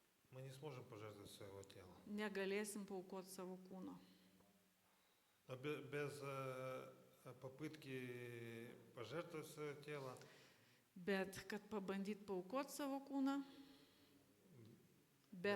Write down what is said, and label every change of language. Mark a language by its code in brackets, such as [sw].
[ru] мы не сможем пожертвовать своего тела. [lt] negalėsim paaukoti savo kūno. [ru] Но без попытки пожертвовать свое тело [lt] Bet kad pabandyt paaukoti savo kūną, be